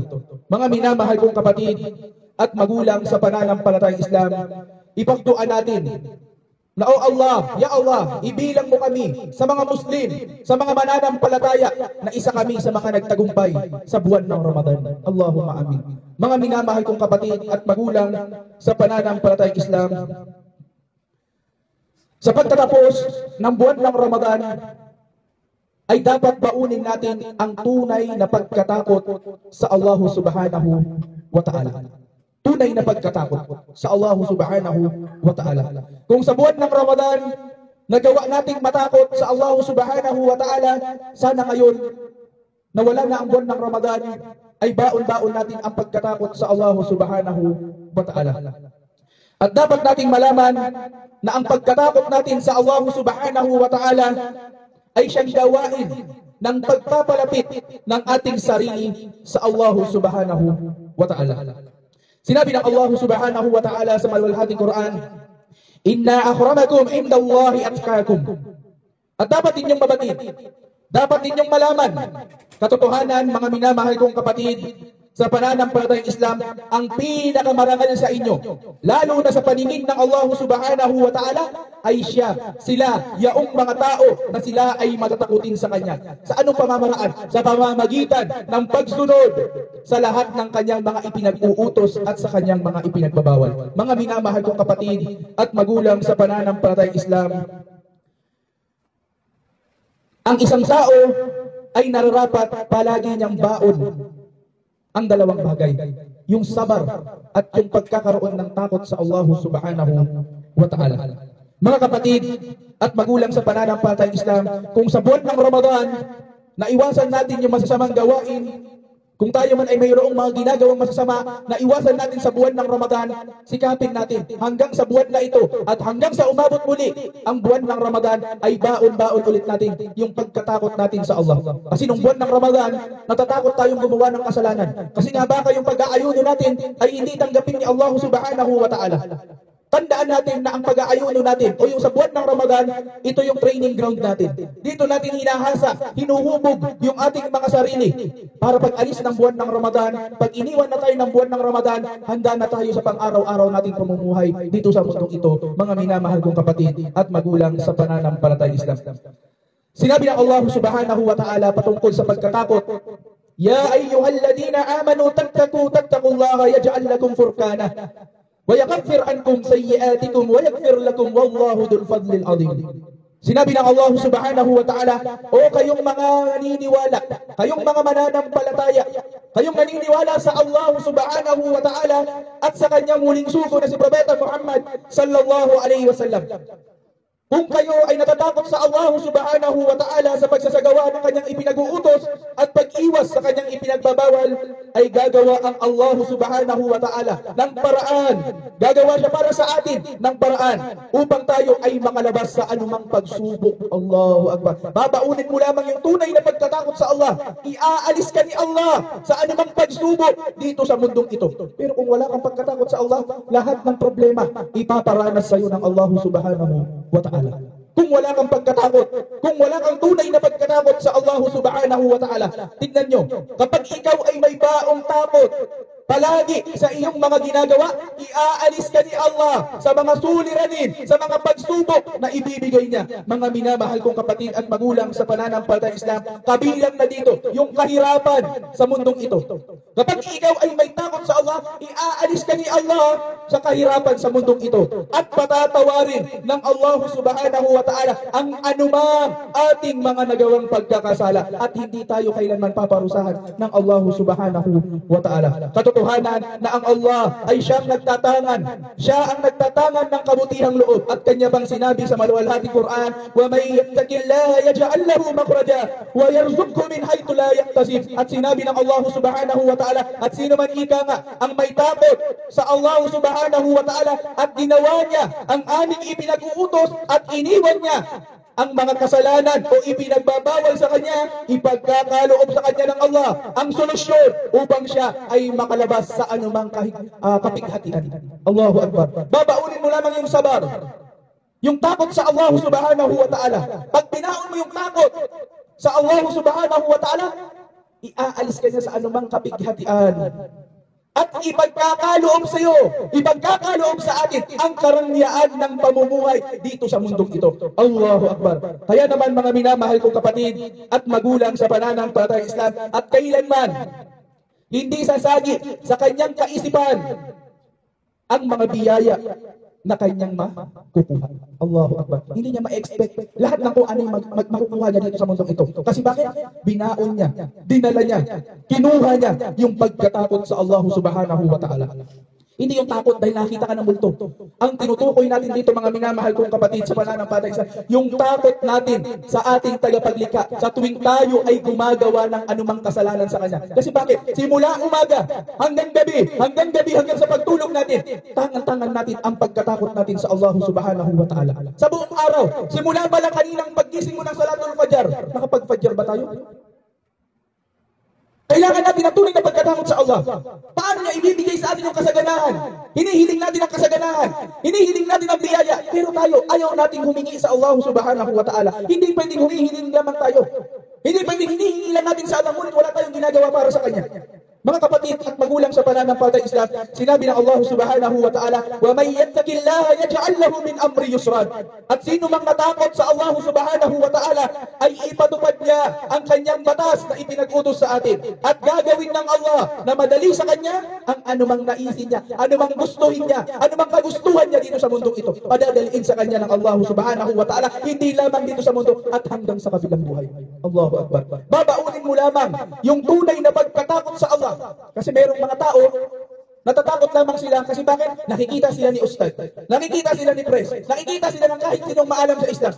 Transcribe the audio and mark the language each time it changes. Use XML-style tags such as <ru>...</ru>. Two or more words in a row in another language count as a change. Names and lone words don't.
<tl>Mga minamahal kong kapatid at magulang sa pananampalatayang Islam, ipagduan natin na, O Allah,</tl> <ar>يا الله,</ar> <tl>ibilang mo kami sa mga Muslim, sa mga mananampalataya na isa kami sa mga nagtagumpay sa buwan ng Ramadan.</tl> <ar>اللهم آمين.</ar> <tl>Mga minamahal kong kapatid at magulang sa pananampalatayang Islam, sa pagtatapos ng buwan ng Ramadan, ay dapat baunin natin ang tunay na pagkatakot sa Allah</tl> <ar>سبحانه وتعالى.</ar> <tl>Tunay na pagkatakot sa Allah</tl> <ar>سبحانه وتعالى.</ar> <tl>Kung sa buwan ng Ramadan, nagawa nating matakot sa Allah</tl> <ar>سبحانه وتعالى,</ar> <tl>sana ngayon, na wala na ang buwan ng Ramadan, ay baon-baon natin ang pagkatakot sa Allah</tl> <ar>سبحانه وتعالى.</ar> <tl>At dapat nating malaman na ang pagkatakot natin sa Allah</tl> <ar>سبحانه وتعالى</ar> <tl>ay siyang gawain ng pagpapalapit ng ating sarili sa Allah</tl> <ar>سبحانه وتعالى.</ar> <tl>Sinabi ng Allah</tl> <ar>سبحانه وتعالى</ar> <tl>sa maluwalhating Quran,</tl> <ar>إن أكرمكم عند الله أتقاكم.</ar> <tl>At dapat ninyong mabatid, dapat ninyong malaman, katotohanan, mga minamahal kong kapatid, sa pananampalatayang Islam ang pinakamarangal sa inyo, lalo na sa paningin ng Allah</tl> <ar>سبحانه وتعالى,</ar> <tl>ay sila, yaong mga tao na sila ay matatakutin sa Kanya. Sa anong pamamaraan? Sa pamamagitan ng pagsunod sa lahat ng Kanyang mga ipinag-uutos at sa Kanyang mga ipinagbabawal. Mga minamahal kong kapatid at magulang sa pananampalatayang Islam, ang isang tao ay nararapat palagi niyang baon ang dalawang bagay, yung sabar at yung pagkakaroon ng takot sa Allah</tl> <ar>سبحانه وتعالى.</ar> <tl>Mga kapatid at magulang sa pananampalatayang Islam, kung sa buwan ng Ramadan, naiwasan natin yung masasamang gawain, kung tayo man ay mayroong mga ginagawang masasama, naiwasan natin sa buwan ng Ramadan, sikapin natin hanggang sa buwan na ito at hanggang sa umabot muli ang buwan ng Ramadan ay baon-baon ulit natin yung pagkatakot natin sa Allah. Kasi nung buwan ng Ramadan, natatakot tayong gumawa ng kasalanan. Kasi nga baka yung pag-aayuno natin ay hindi tanggapin ni Allah</tl> <ar>سبحانه وتعالى.</ar> <tl>Tandaan natin na ang pag-aayuno natin o yung sa buwan ng Ramadan, ito yung training ground natin. Dito natin hinahasa, hinuhubog yung ating mga sarili para pag alis ng buwan ng Ramadan, pag iniwan na tayo ng buwan ng Ramadan, handa na tayo sa pang-araw-araw nating pamumuhay dito sa mundong ito, mga minamahal kong kapatid at magulang sa pananampalatayang Islam. Sinabi ng Allah</tl> <ar>سبحانه وتعالى</ar> <tl>patungkol sa pagkatakot,</tl> <ar>يا أيها الذين آمنوا تتقوا الله يجعل لكم فرقانا وَيَغَفِّرْ عَنْكُمْ سَيِّئَاتِكُمْ وَيَغْفِرْ لَكُمْ وَاللَّهُ ذُو الْفَضْلِ الْعَظِيمِ.</ar> <tl>Sinabi ng Allah</tl> <ar>سبحانه وتعالى,</ar> <tl>o kayong mga naniniwala, kayong mga mananampalataya, kayong naniniwala sa Allah</tl> <ar>سبحانه وتعالى</ar> <tl>at sa kanyang muling sugo na si Propeta Muhammad</tl> <ar>صلى الله عليه وسلم.</ar> <tl>Kung kayo ay natatakot sa Allah</tl> <ar>سبحانه وتعالى</ar> <tl>sa pagsasagawa ng kanyang ipinag-uutos at pag-iwas sa kanyang ipinagbabawal, ay gagawa ang Allah</tl> <ar>سبحانه وتعالى</ar> <tl>ng paraan. Gagawa siya para sa atin ng paraan upang tayo ay makalabas sa anumang pagsubok.</tl> <ar>الله أكبر.</ar> <tl>Babaunin mo lamang yung tunay na pagtatakot sa Allah. Iaalis ka ni Allah sa anumang pagsubok dito sa mundong ito. Pero kung wala kang pagkatakot sa Allah, lahat ng problema ipaparanas sa iyo ng Allah</tl> <ar>سبحانه وتعالى.</ar> <tl>Kung wala kang pagkatakot, kung wala kang tunay na pagkatakot sa Allah</tl> <ar>سبحانه وتعالى,</ar> <tl>tignan nyo, kapag ikaw ay may baong takot palagi sa iyong mga ginagawa, iaalis ka ni Allah sa mga suliranin, sa mga pagsubok na ibibigay niya. Mga minamahal kong kapatid at magulang sa pananampalatayang Islam, kabilang na dito yung kahirapan sa mundong ito. Kapag ikaw ay may takot sa Allah, iaalis ka ni Allah sa kahirapan sa mundong ito at patatawarin ng Allah</tl> <ar>سبحانه وتعالى</ar> <tl>ang anumang ating mga nagawang pagkakasala at hindi tayo kailanman paparusahan ng Allah</tl> <ar>سبحانه وتعالى.</ar> <tl>Katotohanan na ang Allah ay siyang nagtatangan. Siya ang nagtatangan ng kabutihang loob at kanya bang sinabi sa maluwalhating Quran,</tl> <ar>ومن يتق الله يجعل له مخرجا ويرزقه من حيث لا يحتسب.</ar> <tl>At sinabi ng Allah</tl> <ar>سبحانه وتعالى,</ar> <tl>at sino man ika nga ang may takot sa Allah</tl> <ar>سبحانه وتعالى</ar> <tl>at ginawa niya ang aming ipinag-uutos at iniwan niya ang mga kasalanan o ipinagbabawal sa kanya, ipagkakaloob sa kanya ng Allah ang solusyon upang siya ay makalabas sa anumang kapighatian.</tl> <ar>الله أكبر.</ar> <tl>Babaunin mo lamang yung sabar, yung takot sa Allah</tl> <ar>سبحانه وتعالى.</ar> <tl>Pag binaon mo yung takot sa Allah</tl> <ar>سبحانه وتعالى,</ar> <tl>iaalis ka niya sa anumang kapighatian. At ipagkakaloob sa iyo, ipagkakaloob sa atin ang karangyaan ng pamumuhay dito sa mundong ito.</tl> <ar>الله أكبر.</ar> <tl>Kaya naman mga minamahal kong kapatid at magulang sa pananampalatayang Islam, at kailanman hindi sasagi sa kanyang kaisipan ang mga biyaya na kanyang makukuha.</tl> <ar>الله أكبر.</ar> <tl>Hindi niya ma-expect lahat ng kung ano yung makukuha niya dito sa mundong ito. Kasi bakit? Binaon niya, dinala niya, kinuha niya yung pagkatakot sa Allah</tl> <ar>سبحانه وتعالى.</ar> <tl>Hindi yung takot dahil nakita ka ng multo. Ang tinutukoy natin dito mga minamahal kong kapatid sa pananampalatayang Islam, yung takot natin sa ating tagapaglikha sa tuwing tayo ay gumagawa ng anumang kasalanan sa Kanya. Kasi bakit? Simula umaga hanggang gabi, hanggang sa pagtulog natin, tangan-tangan natin ang pagkatakot natin sa Allah</tl> <ar>سبحانه وتعالى.</ar> <tl>Sa buong araw, simula ba lang kaninang paggising mo ng</tl> <ar>صلاة الفجر,</ar> <tl>nakapag-fajar ba tayo? Kailangan natin ang tunay na pagkatakot sa Allah. Paano niya ibibigay sa atin yung kasaganahan? Hinihiling natin ang kasaganahan. Hinihiling natin ang biyaya. Pero tayo, ayaw nating humingi sa Allah</tl> <ar>سبحانه وتعالى.</ar> <tl>Hindi pwedeng humihiling lamang tayo. Hindi pwedeng hinihiling lang natin sa Allah, ngunit wala tayong ginagawa para sa Kanya. Mga kapatid at magulang sa pananampalatayang Islam, sinabi ng Allah</tl> <ar>سبحانه وتعالى, وَمَنْ يَتَّقِ اللَّهَ يَجْعَلْ لَهُ مِنْ أَمْرِ يُسْرًا.</ar> <tl>At sino mang natakot sa Allah</tl> <ar>سبحانه وتعالى</ar> <tl>ay ipatupad niya ang kanyang batas na ipinag-utos sa atin. At gagawin ng Allah na madali sa kanya ang anumang naisin niya, anumang gustuhin niya, anumang kagustuhan niya dito sa mundong ito. Padadaliin sa kanya ng Allah</tl> <ar>سبحانه وتعالى,</ar> <tl>hindi lamang dito sa mundo at hanggang sa kabilang buhay.</tl> <ar>الله أكبر.</ar> <tl>Babaunin mo lamang yung tunay na pagkatakot sa Allah. Kasi merong mga tao, natatakot lamang sila kasi bakit? Nakikita sila ni Ustad, nakikita sila ni Pres, nakikita sila ng kahit sinong maalam sa Islam.</tl>